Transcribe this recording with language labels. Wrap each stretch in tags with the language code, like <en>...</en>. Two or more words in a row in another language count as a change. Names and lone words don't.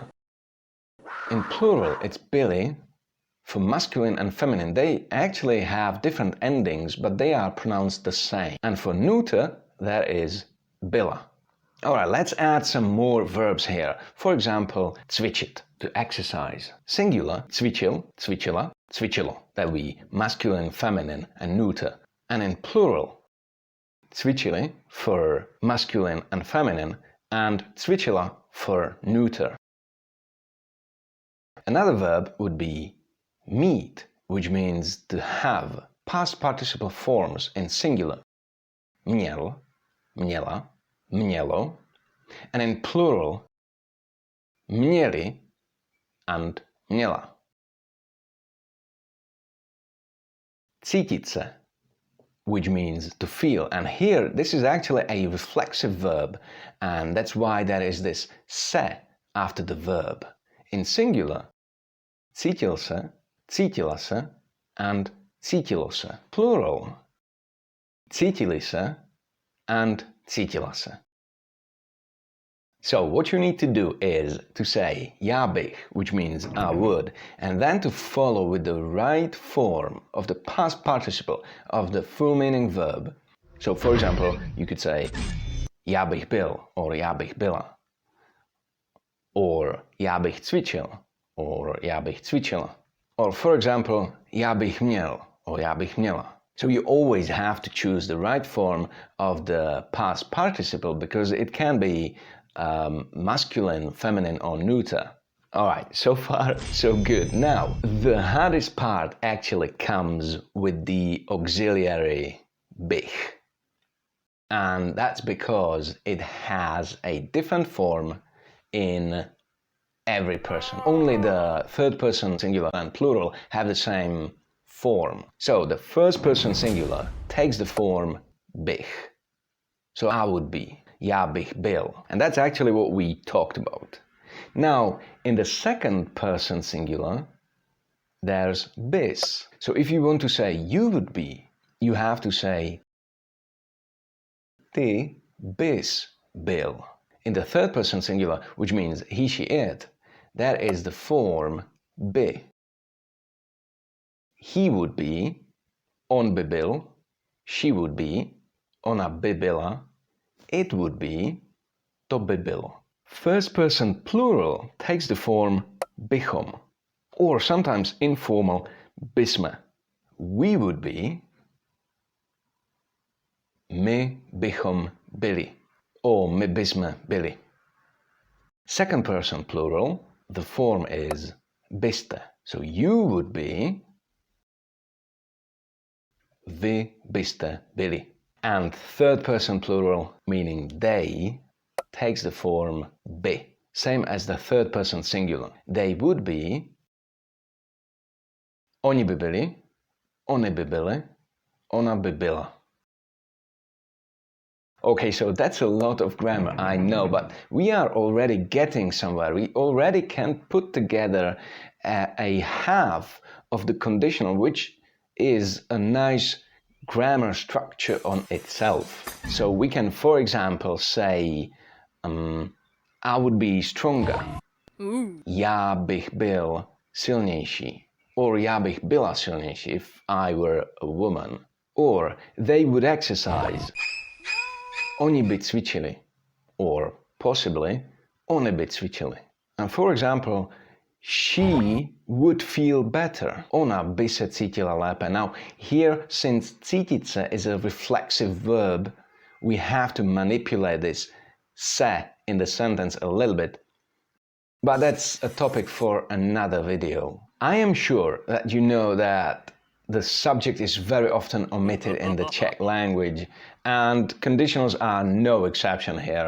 <en>In plural, it's byli for masculine and feminine. They actually have different endings, but they are pronounced the same. And for neuter, there is byla. Alright, let's add some more verbs here. For example, cvičit, to exercise. Singular,</en> <cs>cvičil, cvičila, cvičilo.</cs> <en>That would be masculine, feminine, and neuter. And in plural, cvičili for masculine and feminine, and cvičila for neuter. Another verb would be mít, which means to have. Past participle forms in singular.</en> <cs>Měl, měla, mělo,</cs> <en>and in plural,</en> <cs>měli and měla. Cítit se,</cs> <en>which means to feel, and here this is actually a reflexive verb, and that's why there is this se after the verb. In singular,</en> <cs>cítil se, cítila se, and cítilo se. Plural, cítili se and cítila se.</cs> <en>So what you need to do is to say</en> <cs>já bych,</cs> <en>which means I would, and then to follow with the right form of the past participle of the full meaning verb. So for example, you could say</en> <cs>já bych byl,</cs> <en>or</en> <cs>já bych byla,</cs> <en>or</en> <cs>já bych cvičil,</cs> <en>or</en> <cs>já bych cvičila,</cs> <en>or for example,</en> <cs>já bych měl, or já bych měla.</cs> <en>So you always have to choose the right form of the past participle because it can be masculine, feminine, or neuter. Alright, so far so good. Now, the hardest part actually comes with the auxiliary bych. And that's because it has a different form in every person. Only the third person singular and plural have the same form. So the first person singular takes the form bych. So I would be.</en> <cs>Já bych byl.</cs> <en>And that's actually what we talked about. Now, in the second person singular, there's bys. So if you want to say you would be, you have to say</en> <cs>ty bys byl.</cs> <en>In the third person singular, which means he, she, it, that is the form by. He would be,</en> <cs>on by byl,</cs> <en>she would be,</en> <cs>ona by byla,</cs> <en>it would be,</en> <cs>to by bylo.</cs> <en>First person plural takes the form bychom, or sometimes informal bysme. We would be,</en> <cs>my bychom byli, or my bysme byli.</cs> <en>Second person plural, the form is byste. So you would be,</en> <cs>vy byste byli.</cs> <en>And third person plural, meaning they, takes the form by, same as the third person singular. They would be,</en> <cs>Oni by byli, oni by byli, ona by byla.</cs> <en>Okay, so that's a lot of grammar, I know, but we are already getting somewhere. We already can put together a half of the conditional, which is a nice grammar structure on itself. So we can, for example, say, I would be stronger.</en> <cs>Já bych byl silnější.</cs> <en>Or</en> <cs>já bych byla silnější</cs> <en>if I were a woman. Or they would exercise.</en> <cs>Oni by cvičili.</cs> <en>Or possibly,</en> <cs>oni by cvičili.</cs> <en>And for example, she would feel better.</en> <cs>Ona by se cítila lépe.</cs> <en>Now, here, since</en> <cs>cítit se</cs> <en>is a reflexive verb, we have to manipulate this se in the sentence a little bit. But that's a topic for another video. I am sure that you know that the subject is very often omitted in the Czech language, and conditionals are no exception here.</en>